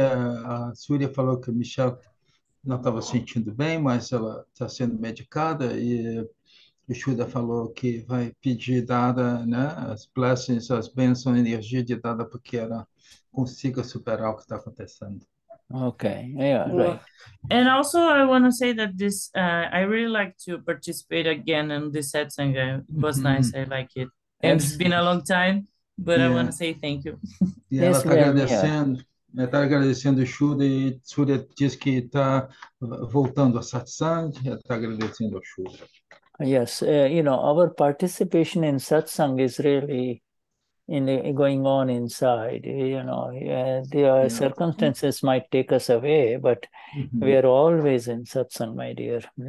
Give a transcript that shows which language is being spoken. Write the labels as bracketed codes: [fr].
[pt] A Surya falou que a Michelle não estava sentindo bem, mas ela está sendo medicada e o Shuddha falou que vai pedir Dada, né, as blessings, as bênçãos, a energia de Dada para que ela consiga superar o que está acontecendo. [en] Okay, right. And also, I want to say that this, I really like to participate again in this satsang. It was nice. I like it. And it's been a long time, but I want to say thank you. [pt] E ela está agradecendo. Ela está agradecendo o Shuddha e Surya diz que está voltando a satsang. Ela está agradecendo ao Shuddha. [en] Yes, our participation in satsang is really going on inside. The circumstances might take us away, but we are always in satsang, my dear.